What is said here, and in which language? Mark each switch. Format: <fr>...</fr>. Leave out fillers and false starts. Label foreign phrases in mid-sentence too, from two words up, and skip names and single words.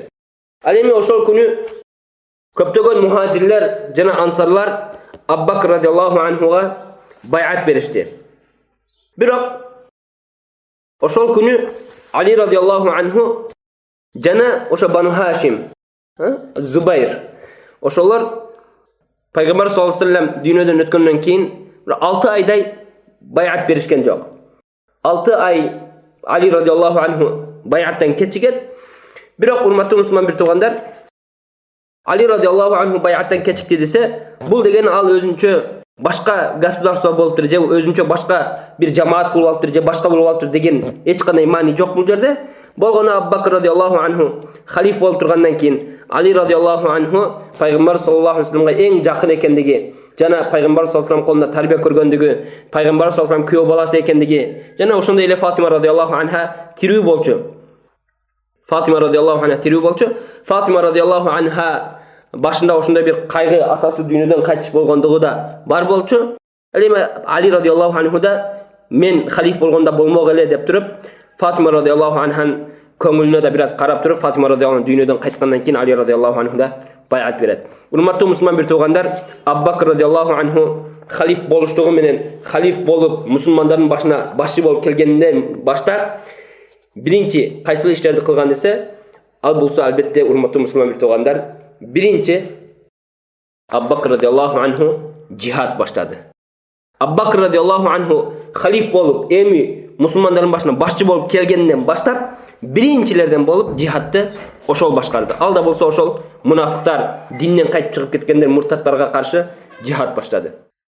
<ky>Ал эми ошол күнү көптөгөн мухажирлер жана ансарлар Абу Бакр</ky> <ar>رضي الله عنه</ar> <ky>байат беришти. Бирок ошол күнү Али</ky> <ar>رضي الله عنه</ar> <ky>жана ошо Бану Хашим, Зубайр, ошолор пайгамбар</ky> <ar>صلى الله عليه وسلم</ar> <ky>дүйнөдөн өткөндөн кийин 6 айдай байат беришкен жок. 6 ай Али</ky> <ar>رضي الله عنه</ar> <ky>байаттан кечигет. Бирок урматтуу мусулман туугандар, Али</ky> <ar>رضي الله عنه</ar> <ky>байаттан кечикти десе, бул деген ал өзүнчө башка государство болуптур же өзүнчө башка бир жамаат кылып алыптыр же башка болуп алыптыр деген эч кандай маани жок бул жерде. Болгону Абу Бакр</ky> <ar>رضي الله عنه</ar> <ky>халиф болуп тургандан кийин Али</ky> <ar>رضي الله عنه</ar> <ky>пайгамбар</ky> <ar>صلى الله عليه وسلم</ar> <ky>эң жакын экендиги жана пайгамбар</ky> <ar>صلى الله عليه وسلم</ar> <ky>колунда тарбия көргөндүгү, пайгамбар</ky> <ar>صلى الله عليه وسلم</ar> <ky>күйөө баласы экендиги жана ошондой эле Фатима</ky> <ar>رضي الله عنها</ar> <ky>тирүү болчу. Фатима</ky> <ar>رضي الله عنها</ar> <ky>тирүү болчу. Фатима</ky> <ar>رضي الله عنها</ar> <ky>башында ошондой бир кайгы, атасы дүйнөдөн кайтыш болгондугу да бар болчу. Эми Али</ky> <ar>رضي الله عنه</ar> <ky>да мен халиф болгондо болмок эле деп туруп Фатима</ky> <ar>رضي الله عنها</ar> <ky>көңүлүнө да бир аз карап туруп Фатима</ky> <ar>رضي الله عنها</ar> <ky>дүйнөдөн кайткандан кийин Али</ky> <ar>رضي الله عنه</ar> <ky>да байат берет. Урматтуу мусулман туугандар, Абу Бакр</ky> <ar>رضي الله عنه</ar> <ky>халиф болуштугу менен халиф болуп мусулмандардын башына башчы болуп келгенден баштап биринчи кайсыл иштерди кылган десе, ал болсо албетте урматтуу мусулман туугандар, биринчи Абу Бакр</ky> <ar>رضي الله عنه</ar> <ky>жихад баштады. Абу Бакр</ky> <ar>رضي الله عنه</ar> <ky>халиф болуп эми мусулмандардын башына башчы болуп келгенден баштап биринчилерден болуп жихадты ошол башкарды. Ал да болсо ошол мунафыктар, динден кайтып чыгып кеткендер, муртаттарга каршы жихад баштады.</ky>